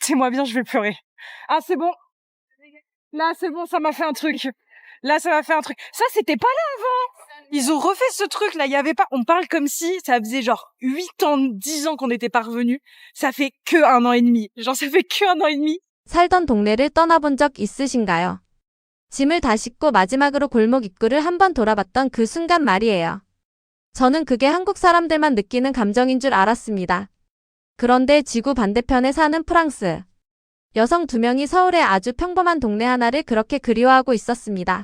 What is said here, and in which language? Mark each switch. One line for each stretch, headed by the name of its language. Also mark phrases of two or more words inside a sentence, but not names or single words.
French: C'est-moi bien, je vais pleurer. Ah, c'est bon. Là, c'est bon, ça m'a fait un truc. Là, ça m'a fait un truc. Ça, c'était pas là avant. Ils ont refait ce truc-là. Il y avait pas, on parle comme si ça faisait genre 8 ans, 10 ans qu'on était pas revenus. Ça fait que 1 an et demi. Genre, ça fait que 1 an et demi.
Korean: 살던 동네를 떠나본 적 있으신가요? 짐을 다 싣고 마지막으로 골목 입구를 한번 돌아봤던 그 순간 말이에요. 저는 그게 한국 사람들만 느끼는 감정인 줄 알았습니다. 그런데 지구 반대편에 사는 프랑스. 여성 2명이 서울의 아주 평범한 동네 하나를 그렇게 그리워하고 있었습니다.